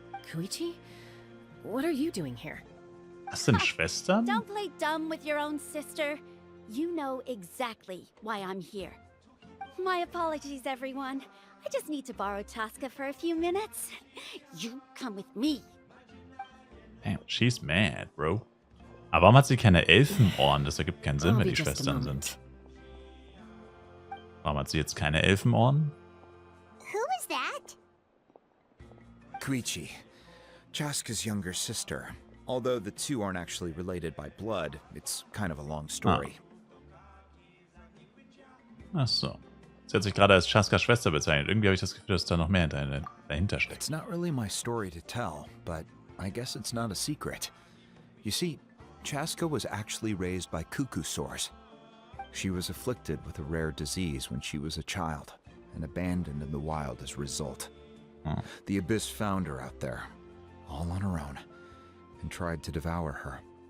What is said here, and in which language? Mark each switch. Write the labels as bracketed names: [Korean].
[English] Koichi? What are you doing here? [German] Das sind Schwestern? [English] Don't play dumb with your own sister. You know exactly why I'm here. My apologies, everyone. I just need to borrow Chaska for a few minutes. You come with me. Damn, she's mad, bro. [German] Aber warum hat sie keine Elfenohren? Das ergibt keinen Sinn, wenn die Schwestern sind. Warum hat sie jetzt keine Elfenohren? [English] Who was that? Koichi, Chaska's younger sister. Although the two aren't actually related by blood, it's kind of a long story. [German] Ach so. Sie hat sich gerade als Chaskas Schwester bezeichnet. Irgendwie habe ich das Gefühl, dass da noch mehr dahinter steckt. [English] It's not really my story to tell, but I guess it's not a secret. You see, Chaska was actually raised by cuckoo-sores. She was afflicted with a rare disease when she was a child, and abandoned in the wild as a result. The Abyss found her out there, all on her own, and tried to devour her.